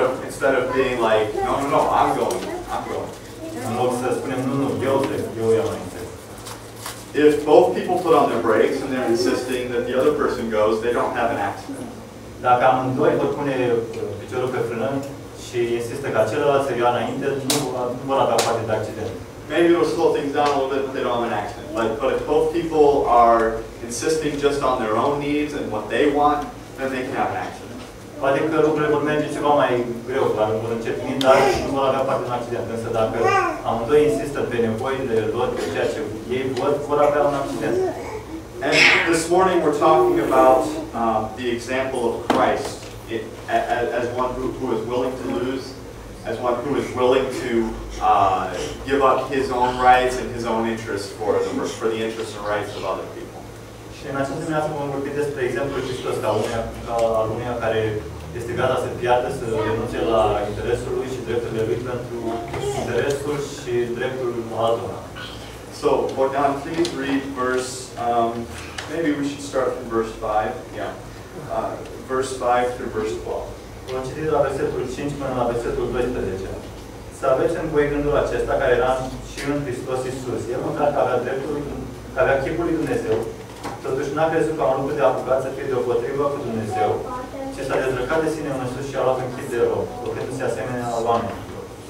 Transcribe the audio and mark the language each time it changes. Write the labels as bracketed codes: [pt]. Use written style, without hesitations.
[en] Instead of being like, no, I'm going. [ro] În loc să spunem, nu, eu trec, eu iau înainte. [en] If both people put on their brakes and they're insisting that the other person goes, they don't have an accident. [ro] Dacă amândoi vor pune piciorul pe frână și insistă ca celălalt să ia înainte, nu vor avea parte de accident. [en] Maybe it'll slow things down a little bit, but they don't have an accident. But if both people are insisting just on their own needs and what they want, then they can have an accident. [ro] Poate că lucrurile vor merge ceva mai greu, dar vor încetini, dar nu vor avea parte de un accident. Însă dacă amândoi insistă pe nevoile lor, pe ceea ce ei vor avea un accident. [en] And this morning we're talking about the example of Christ as one who is willing to lose, as one who is willing to give up his own rights and his own interests for the interests and rights of other people. [ro] Și în această dimineață vom vorbi despre exemplul Hristos al unuia care este gata să piardă, să renunțe la interesul lui și drepturile lui pentru interesul și dreptul altora. [en] So, Bogdan, please read verse, maybe we should start from verse 5. Yeah. Verse 5 through verse 12. [ro] Vom citi de la versetul 5 până la versetul 12. Să aveți în voi gândul acesta care era și în Hristos Iisus. El măcar că avea dreptul, că avea chipul lui Dumnezeu, totuși n-a crezut ca un lucru de apucat să fie deopotrivă cu Dumnezeu, ci s-a dezbrăcat de sine însuși și a luat în chip de rob, făcându-se asemenea oamenilor.